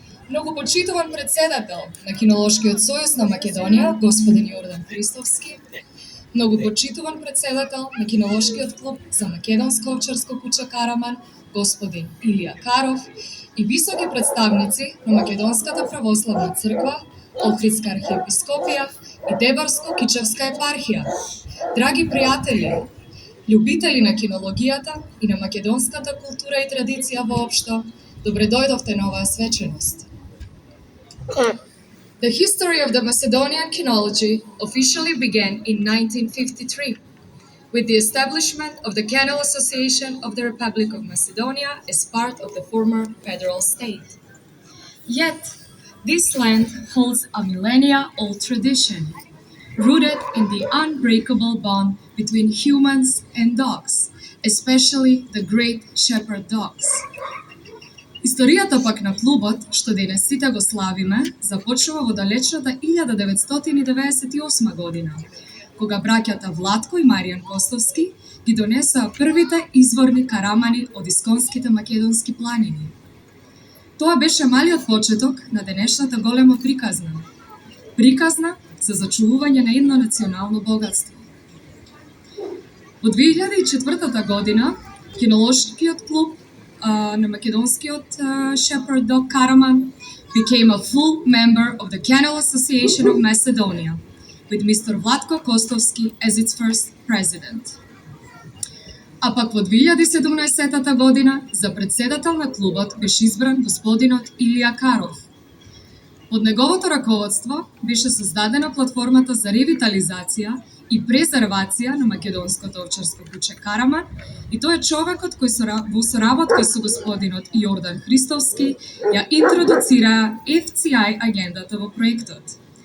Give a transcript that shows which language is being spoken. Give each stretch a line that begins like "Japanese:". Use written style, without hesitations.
Macedonian: многу почитуван председател на Кинолошкиот сојуз на Македонија, господин Јордан Христовски, многу почитуван председател на Кинолошкиот клуб за македонско овчарско куќа Караман, господин Илија Каров и високи представници на Македонската православна црква, Охридска архиепископија и Дебарско-Кичевска епархија. Драги пријатели, љубители на кинологијата и на македонската култура и традиција воопшто, добре дојдовте на оваа свеченост.
English: The history of the Macedonian kinology officially began in 1953 with the establishment of the Kennel Association of the Republic of Macedonia as part of the former federal state. Yet, This land holds a millennia-old tradition, rooted in the unbreakable bond between humans and dogs, especially the great shepherd dogs.
Macedonian: Историјата пак на клубот, што денес сите го славиме, започнува во далечната 1998 година, кога браќата Владко и Маријан Костовски ги донесоа првите изворни карамани од исконските македонски планини. Тоа беше малиот почеток на денешната голема приказна. Приказна за зачувување на едно национално богатство. Во 2004 година, кинолошкиот клуб на македонскиот
English: Shepherd Dog Karaman became a full member of the Kennel Association of Macedonia, with Mr. Vlatko Kostovski as its first president.
Macedonian: А пак во 2017 година за председател на клубот беше избран господинот Илија Каров. Под неговото раководство беше создадена платформата за ревитализација и презервација на македонското овчарско куче Караман, и тој е човекот кој во соработка со господинот Јордан Христовски ја интродуцираа FCI агендата во проектот.